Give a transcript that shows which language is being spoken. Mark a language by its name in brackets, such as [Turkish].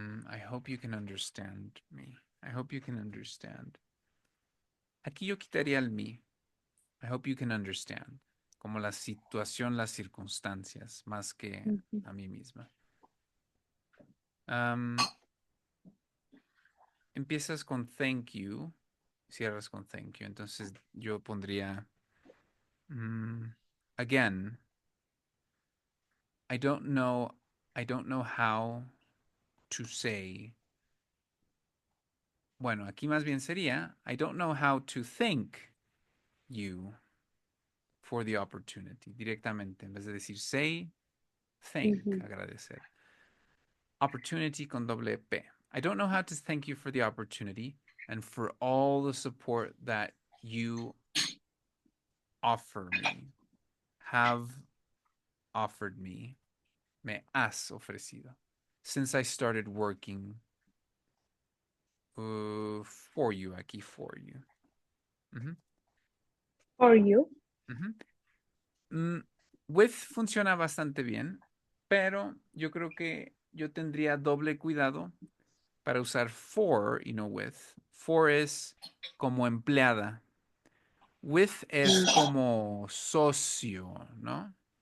[English] I hope you can understand me. I hope you can understand. [Spanish] Aquí yo quitaría el me. [English] I hope you can understand. [Spanish] Como la situación, las circunstancias, más que Mhm. a mí misma. Empiezas con thank you, cierras con thank you. Entonces yo pondría, [English] again, I don't know how to say. [Spanish] Bueno, aquí más bien sería, [English] I don't know how to thank you for the opportunity, [Spanish] directamente, en vez de decir [English] say, thank, Mhm. [Spanish] agradecer. Opportunity con doble P. [English] I don't know how to thank you for the opportunity and for all the support that you offer me, have offered me, [Spanish] me has ofrecido, [English] since I started working for you, aquí for you. For you. [Spanish] With funciona bastante bien, pero yo creo que yo tendría doble cuidado para usar for y no with. For es como empleada. With es como socio, ¿no?